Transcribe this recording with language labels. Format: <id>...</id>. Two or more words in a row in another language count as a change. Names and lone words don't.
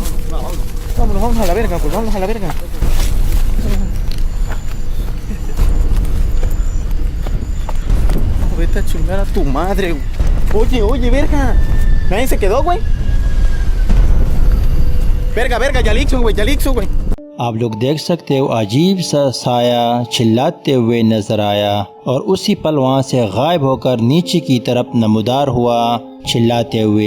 <es>Vámonos, vamos a la verga, pues vamos a la verga. Vete a chingar a tu madre, güey. Oye, oye, verga. Nadie se quedó, güey. Verga, verga, Yalixo, güey.</es> <hi>आप लोग देख सकते हो अजीब सा साया चिल्लाते हुए नजर आया और उसी पल वहाँ से गायब होकर नीचे की तरफ नमूदार हुआ चिल्लाते हुए।</hi>